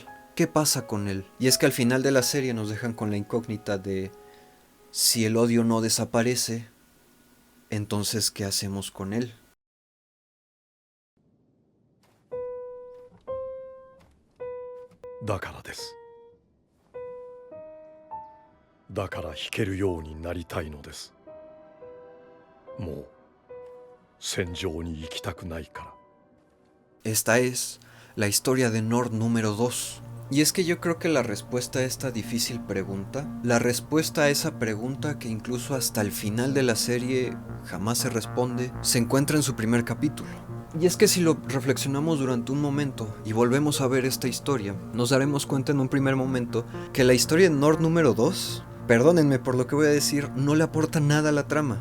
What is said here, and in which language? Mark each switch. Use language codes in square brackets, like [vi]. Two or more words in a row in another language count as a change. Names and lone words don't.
[es] ¿Qué pasa con él? Y es que al final de la serie nos dejan con la incógnita de si el odio no desaparece, entonces ¿qué hacemos con él? [ja] Da からです。だから弾けるようになりたいのです。もう戦場に行きたくないから。 [es] Esta es la historia de Nord número 2. Y es que yo creo que la respuesta a esta difícil pregunta, la respuesta a esa pregunta que incluso hasta el final de la serie jamás se responde, se encuentra en su primer capítulo. Y es que si lo reflexionamos durante un momento y volvemos a ver esta historia, nos daremos cuenta en un primer momento que la historia de Nord número 2, perdónenme por lo que voy a decir, no le aporta nada a la trama.